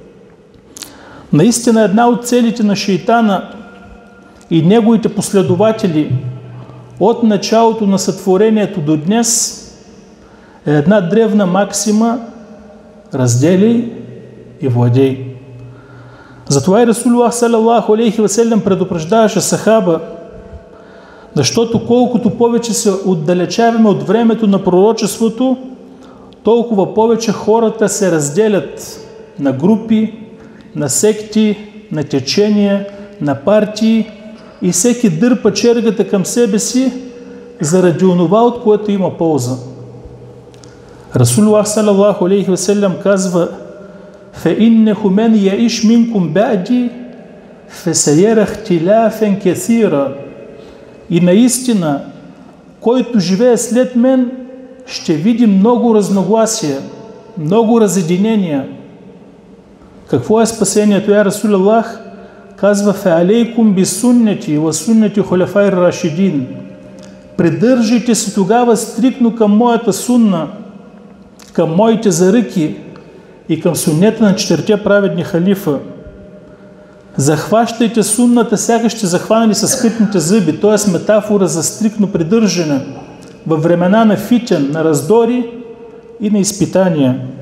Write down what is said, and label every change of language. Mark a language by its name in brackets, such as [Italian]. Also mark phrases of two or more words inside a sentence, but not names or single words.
[Bulgarian] Наистина една от целите на шейтана и неговите последователи от началото на сътворението до днес е една древна максима: разделяй и владей. Затова и [Arabic] رسول الله صلى الله عليه وسلم [Bulgarian] предупреждаваше сахаба, защото колкото повече се отдалечаваме от времето на пророчеството, толкова повече хората се разделят на групи, на секти, на течения, на партии и всеки дърпа чергата към себе си заради онова, от което има полза. [Arabic] رسول الله صلى الله عليه وسلم [Bulgarian] казва: [Arabic] فَإِنَّهُ مَنْ يَعِشْ مِنْكُمْ بَعْدِي فَسَيَرَ اخْتِلَافًا كَثِيرًا. [Bulgarian] И наистина, който живее след мен, ще види много разногласия, много разединения. Какво е спасението, [Arabic] يا رسول الله? [Bulgarian] Казва: [Arabic] فَعَلَيْكُمْ بِسُنَّتِي وَسُنَّتِ خُلَفَاءِ الرَّاشِدِينَ. [Bulgarian] Придържайте се тогава стрикно към моята сунна, към моите заръки и към суннета на 4 праведни халифа. Захващайте сунната, сякаш ще захванали с скъпните зъби, т.е. метафора за стриктно придържане във времена на фитен, на раздори и на изпитания.